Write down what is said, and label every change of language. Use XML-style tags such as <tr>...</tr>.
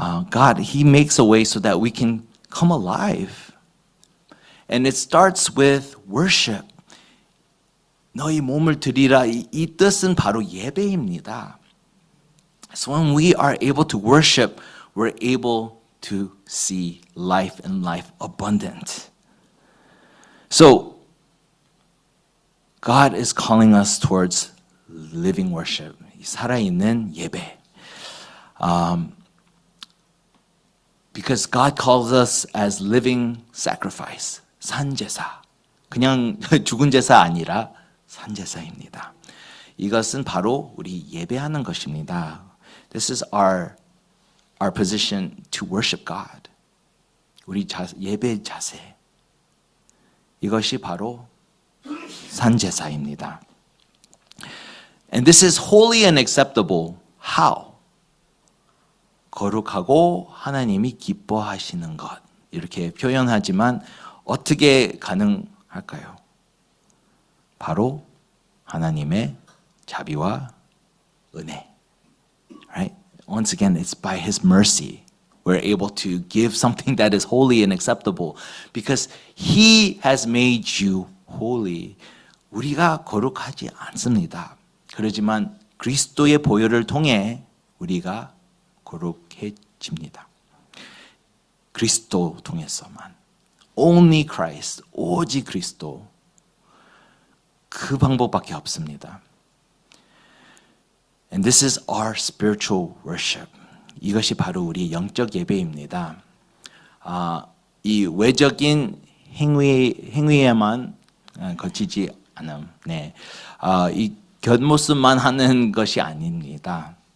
<en>God, He makes a way so that we can come alive. And it starts with worship.</en> <ko>너희 몸을 드리라. 이 뜻은 바로 예배입니다.</ko> <en>So when we are able to worship, we're able to see life and life abundant. So God is calling us towards living worship.</en> <ko>살아있는 예배.</ko> <en>Because God calls us as living sacrifice, 산제사.</en> <ko>그냥 죽은 제사 아니라 산제사입니다. 이것은 바로 우리 예배하는 것입니다.</ko> <en>This is our position to worship God.</en> <ko>우리 예배 자세. 이것이 바로 산제사입니다.</ko> <en>And this is holy and acceptable. How?</en> <ko>거룩하고 하나님이 기뻐하시는 것. 이렇게 표현하지만 어떻게 가능할까요? 바로 하나님의 자비와 은혜.</ko> <en>Right? Once again, it's by His mercy we're able to give something that is holy and acceptable because He has made you holy.</en> <ko>우리가 거룩하지 않습니다. 그렇지만 그리스도의 보혈을 통해 우리가 거룩해집니다. 그리스도 통해서만.</ko> <en>Only Christ,</en> <ko>오직 그리스도. 그 방법밖에 없습니다.</ko> <en>And this is our spiritual worship.</en> <ko>이것이 바로 우리 영적 예배입니다. 이 외적인 행위에만 거치지 않음. 네. 이 겉모습만 하는 것이 아닙니다.</ko>